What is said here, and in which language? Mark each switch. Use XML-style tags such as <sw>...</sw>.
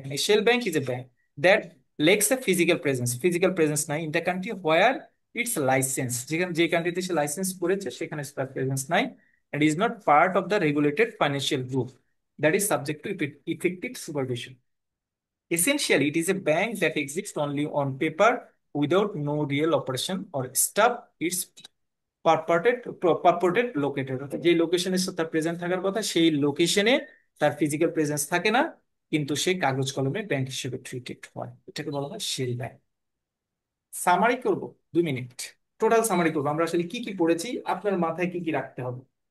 <en>দেখেন এই shell bank is a bank that lacks a physical presence নাই in the country where it's licence,</en> <bn>যেখানে যে কান্ট্রিতে সে লাইসেন্স করেছে সেখানে তার প্রেজেন্স নাই,</bn> <en>and is not part of the regulated financial group that is subject to effective supervision. Essentially, it is a bank that exists only on paper without no real operation or staff. Its purported located,</en> <bn>অর্থাৎ যে লোকেশনে তার present থাকার কথা সেই লোকেশনে তার physical presence থাকে না, কিন্তু সে কাগজ কলমে ব্যাংক হিসেবে ট্রিটেড হয়, এটাকে বলা হয় শেল ব্যাংক। সামারি করব 2 মিনিট, টোটাল সামারি করবো আমরা আসলে কি কি পড়েছি, আপনার মাথায় কি কি রাখতে হবে।</bn>